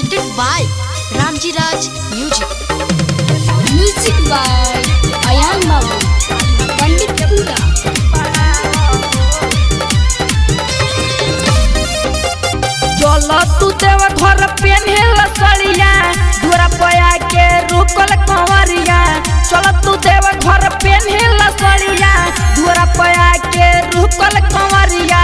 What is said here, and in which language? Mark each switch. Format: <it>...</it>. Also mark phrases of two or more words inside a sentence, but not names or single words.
<en>by Ramji Raj Music. Music by Ayan Babu, Pandit Pura.</en> <bho>चलो तू देव घर पेन्हेल सड़िया दूरा पया के रुकल कंवरिया। चलो तू देव घर पेन्हेल सड़िया दूरा पया के रुकल कंवरिया।</bho>